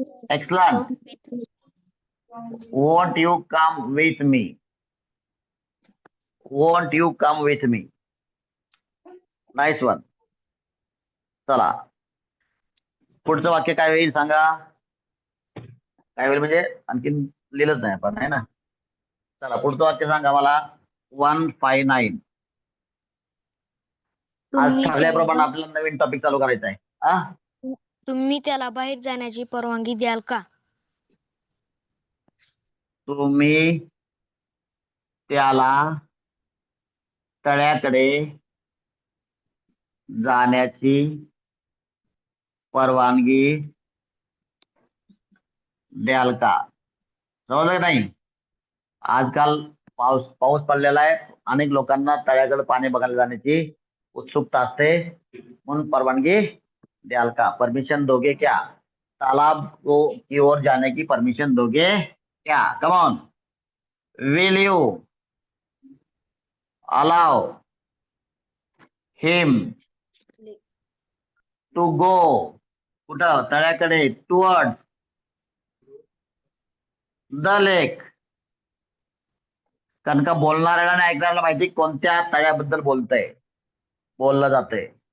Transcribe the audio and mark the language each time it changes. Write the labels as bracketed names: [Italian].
[English] Excellent, won't you come with me, won't you come with me, nice one. [Marathi] चला, पुढचं वाक्य काय होईल सांगा? काय होईल म्हणजे आणखीन लिहिलंच नाही आपण, आहे ना. चला, पुढचं वाक्य सांगा मला. 159. आज ठरल्याप्रमाणे आपल्याला नवीन टॉपिक चालू करायचा आहे. तुम्ही त्याला बाहेर जाण्याची परवानगी द्याल का? तुम्ही त्याला तळ्याकडे जाण्याची परवानगी द्याल का? समजलं का नाही? आजकाल पाऊस पडलेला आहे, अनेक लोकांना तळ्याकडे पाणी बघायला जाण्याची उत्सुकता असते, म्हणून परवानगी द्याल का? [Hindi] परमिशन दोगे क्या? तालाब की ओर जाने की परमिशन दोगे क्या? [English] Come on, will you allow him to go? [Marathi] कुठं? तळ्याकडे, [English] Towards the lake. [Marathi] कारण का बोलणाऱ्याला आणि ऐकणाऱ्याला माहिती कोणत्या तळ्याबद्दल बोललं जातंय.